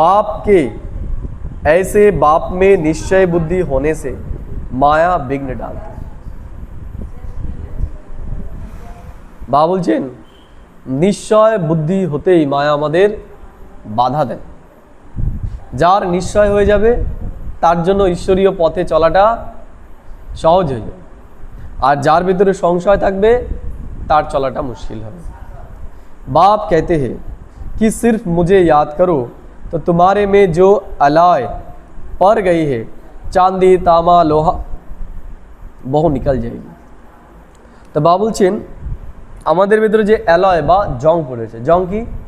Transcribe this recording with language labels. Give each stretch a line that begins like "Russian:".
Hindi: ऐसे बाप में निश्चय बुद्धि होने से माया विघ्न डालती है।
Bangla: বাবা বলছেন নিশ্চয় বুদ্ধি হতেই মায়া আমাদের বাধা দেয়। যার নিশ্চয় হয়ে যাবে তার জন্য ঈশ্বরীয় পথে চলাটা সহজ হয়ে যাবে, আর যার ভিতরে সংশয় থাকবে তার চলাটা মুশকিল হবে।
Hindi: बाप कहते हैं कि सिर्फ मुझे याद करो तो तुम्हारे में जो अलाय पड़ गई है चांदी तामा लोहा বহু निकल जाएगी।
Bangla: তো বাবা বলছেন আমাদের ভিতরে যে অ্যালয় বা জং পড়েছে, জং কি?